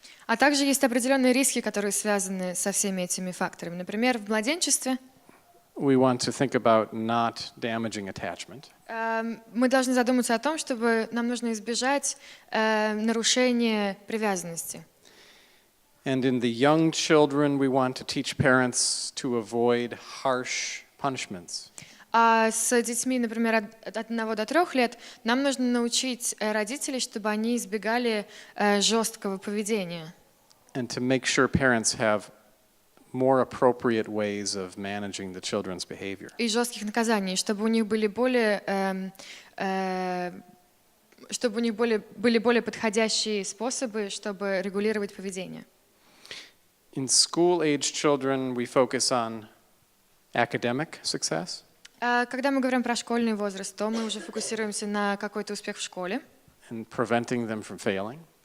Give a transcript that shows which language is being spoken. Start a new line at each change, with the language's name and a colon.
Russian: А также есть определенные риски, которые связаны со всеми этими факторами. Например, в младенчестве
English: we want to think about not damaging attachment.
Russian: Мы должны задуматься о том, чтобы нам нужно избежать нарушения привязанности.
English: And in the young children, we want to teach parents to avoid harsh punishments.
Russian: А с детьми, например, от 1 до 3 лет, нам нужно научить родителей, чтобы они избегали жесткого поведения.
English: And to make sure parents have more appropriate ways of managing the children's behavior.
Russian: И жестких наказаний, чтобы у них были более подходящие способы, чтобы регулировать поведение.
English: In school-age children, we focus on academic success.
Russian: Когда мы говорим про школьный возраст, то мы уже фокусируемся на какой-то успех в школе.
English: And preventing them from failing.